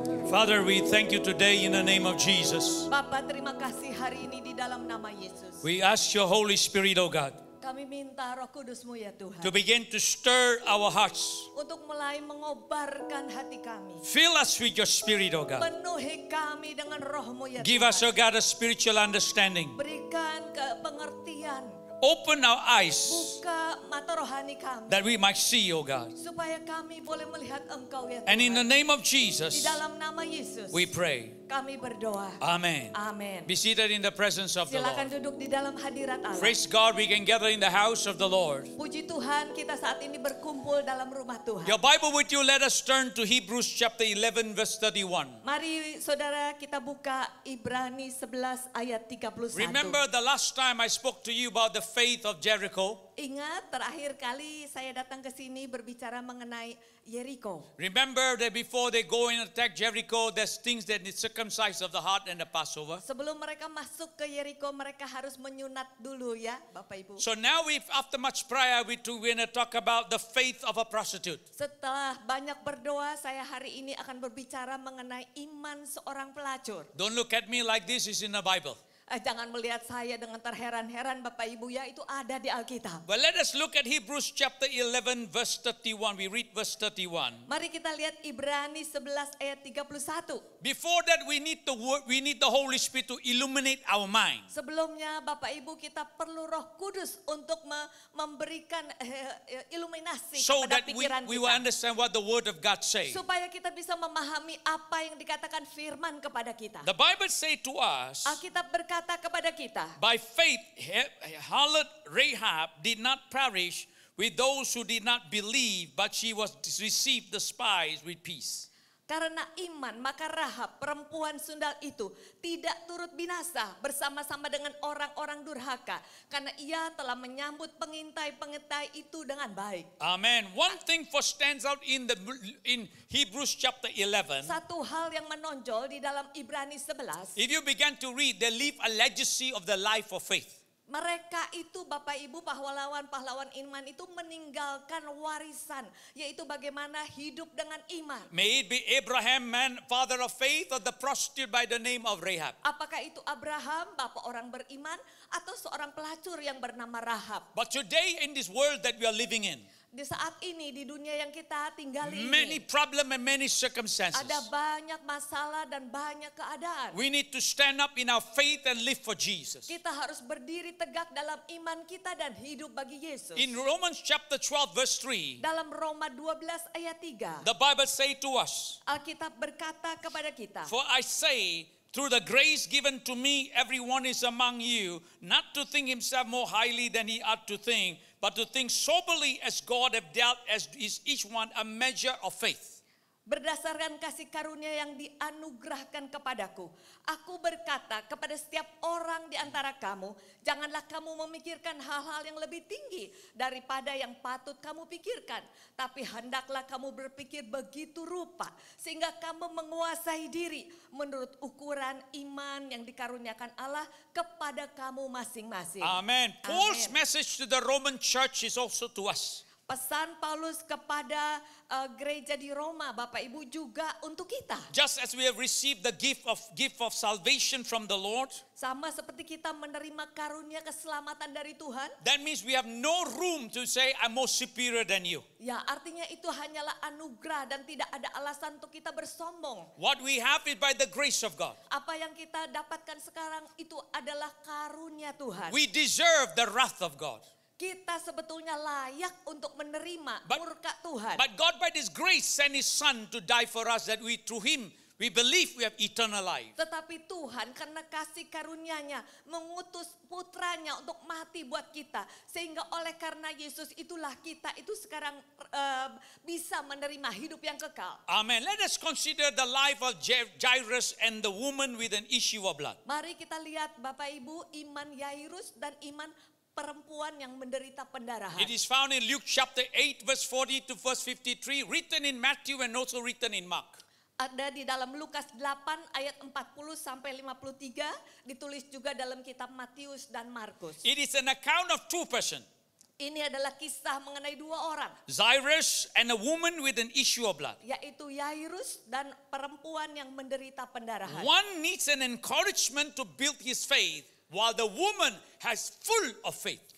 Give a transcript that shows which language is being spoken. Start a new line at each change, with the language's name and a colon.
English: Father, we thank you today in the name of Jesus.
Indonesian: Bapa, terima kasih hari ini di dalam nama Yesus.
English: We ask your Holy Spirit, oh God,
Indonesian: Kami minta Roh Kudus-Mu ya Tuhan,
English: to begin to stir our hearts.
Indonesian: untuk mulai mengobarkan hati kami.
English: Fill us with your Spirit, oh God.
Indonesian: Penuhi kami dengan Roh-Mu ya
English: Give
Indonesian: Tuhan.
English: us, oh God, a spiritual understanding.
Indonesian: Berikan pengertian,
English: Open our eyes
Indonesian: buka mata rohani kami,
English: that we might see, oh God.
Indonesian: supaya kami boleh melihat Engkau ya
English: And in the
Indonesian: Tuhan.
English: name of
Indonesian: Di
English: Jesus,
Indonesian: dalam nama Yesus,
English: we pray.
Indonesian: kami berdoa.
English: Amen.
Indonesian: Amin.
English: Be seated in the presence of the
Indonesian: Silakan
English: Lord.
Indonesian: duduk di dalam hadirat Allah.
English: Praise God, we can gather in the house of the Lord.
Indonesian: Puji Tuhan, kita saat ini berkumpul dalam rumah Tuhan.
English: Your Bible with you, let us turn to Hebrews chapter 11 verse 31.
Indonesian: Mari saudara kita buka Ibrani 11 ayat 31.
English: Remember the last time I spoke to you about the faith of Jericho?
Indonesian: Ingat terakhir kali saya datang ke sini berbicara mengenai Yeriko.
English: Remember that before they go and attack Jericho, there's things that need circumcise of the heart and the Passover.
Indonesian: Sebelum mereka masuk ke Yeriko, mereka harus menyunat dulu ya, Bapak Ibu.
English: So now after much prayer, we're going to talk about the faith of a prostitute.
Indonesian: Setelah banyak berdoa, saya hari ini akan berbicara mengenai iman seorang pelacur.
English: Don't look at me like this is in the Bible.
Indonesian: Jangan melihat saya dengan terheran-heran Bapak Ibu ya, itu ada di Alkitab.
English: Well, let us look at Hebrews chapter 11 verse 31. We read verse 31.
Indonesian: Mari kita lihat Ibrani 11 ayat 31.
English: Before that, we need the word, we need the Holy Spirit to illuminate our mind.
Indonesian: Sebelumnya Bapak Ibu kita perlu Roh Kudus untuk memberikan iluminasi
English: So
Indonesian: kepada
English: that
Indonesian: pikiran
English: we will
Indonesian: kita.
English: understand what the word of God says.
Indonesian: Supaya kita bisa memahami apa yang dikatakan firman kepada kita.
English: The Bible say to us,
Indonesian: Alkitab berkata kepada kita,
English: by faith, harlot Rahab did not perish with those who did not believe, but she was received the spies with peace.
Indonesian: karena iman maka Rahab perempuan sundal itu tidak turut binasa bersama-sama dengan orang-orang durhaka, karena ia telah menyambut pengintai-pengintai itu dengan baik.
English: Amen. One thing for stands out in Hebrews chapter 11.
Indonesian: Satu hal yang menonjol di dalam Ibrani 11,
English: If you begin to read, they leave a legacy of the life of faith.
Indonesian: mereka itu Bapak Ibu pahlawan-pahlawan iman itu meninggalkan warisan, yaitu bagaimana hidup dengan iman.
English: May it be Abraham, man, father of faith, or the prostitute by the name of Rahab.
Indonesian: Apakah itu Abraham, bapak orang beriman, atau seorang pelacur yang bernama Rahab?
English: But today in this world that we are living in,
Indonesian: Di saat ini, di dunia yang kita tinggali
English: many
Indonesian: ini,
English: problem and many circumstances.
Indonesian: ada banyak masalah dan banyak keadaan.
English: We need to stand up in our faith and live for Jesus.
Indonesian: Kita harus berdiri tegak dalam iman kita dan hidup bagi Yesus.
English: In Romans chapter 12 verse 3,
Indonesian: Dalam Roma 12 ayat 3,
English: the Bible say to us,
Indonesian: Alkitab berkata kepada kita,
English: for I say, through the grace given to me, everyone is among you, not to think himself more highly than he ought to think, but to think soberly as God hath dealt as is each one a measure of faith.
Indonesian: berdasarkan kasih karunia yang dianugerahkan kepadaku, aku berkata kepada setiap orang di antara kamu, janganlah kamu memikirkan hal-hal yang lebih tinggi daripada yang patut kamu pikirkan, tapi hendaklah kamu berpikir begitu rupa sehingga kamu menguasai diri menurut ukuran iman yang dikaruniakan Allah kepada kamu masing-masing.
English: Amen. Paul's
Indonesian: Amen.
English: message to the Roman church is also to us.
Indonesian: Pesan Paulus kepada gereja di Roma, Bapak Ibu, juga untuk kita.
English: Just as we have received the gift of salvation from the Lord,
Indonesian: Sama seperti kita menerima karunia keselamatan dari Tuhan,
English: that means we have no room to say I'm more superior than you.
Indonesian: ya artinya itu hanyalah anugerah dan tidak ada alasan untuk kita bersombong.
English: What we have is by the grace of God.
Indonesian: Apa yang kita dapatkan sekarang itu adalah karunia Tuhan.
English: We deserve the wrath of God.
Indonesian: Kita sebetulnya layak untuk menerima
English: But-
Indonesian: murka Tuhan.
English: But God by His grace sent His Son to die for us, that we through Him we believe we have eternal life.
Indonesian: Tetapi Tuhan karena kasih karunia-Nya mengutus putranya untuk mati buat kita. Sehingga oleh karena Yesus itulah kita itu sekarang bisa menerima hidup yang kekal.
English: Amen. Let us consider the life of Jairus and the woman with an issue of blood.
Indonesian: Mari kita lihat Bapak Ibu, iman Yairus dan iman perempuan yang menderita pendarahan.
English: It is found in Luke chapter 8 verse 40 to verse 53, written in Matthew and also written in Mark.
Indonesian: Ada di dalam Lukas 8 ayat 40 sampai 53, ditulis juga dalam kitab Matius dan Markus.
English: It is an account of two persons,
Indonesian: Ini adalah kisah mengenai dua orang,
English: Jairus and a woman with an issue of blood.
Indonesian: yaitu Yairus dan perempuan yang menderita pendarahan.
English: One needs an encouragement to build his faith, while the woman has full of faith.